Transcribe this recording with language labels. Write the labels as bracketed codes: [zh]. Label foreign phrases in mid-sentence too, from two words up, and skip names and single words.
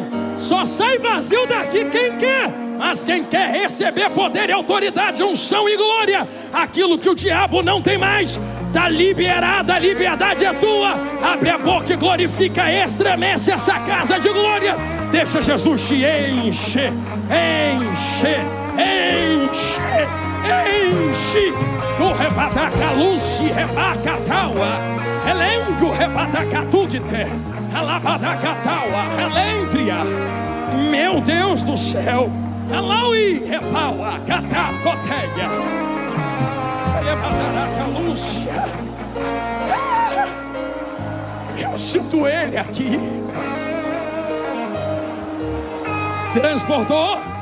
[pt] Só sai vazio daqui quem quer. Mas quem quer receber poder e autoridade, unção e glória, aquilo que o diabo não tem mais, está liberada, a liberdade é tua. Abre a boca e glorifica, estremece essa casa de glória. Deixa Jesus te encher, encher, encher, enche. O rebadaca luz, rebaca taua, elengo rebadaca tugite, alabadaca taua, elendria. Meu Deus do céu, Alaui, repaua, cata, coteia. Eu sinto ele aqui. Transbordou.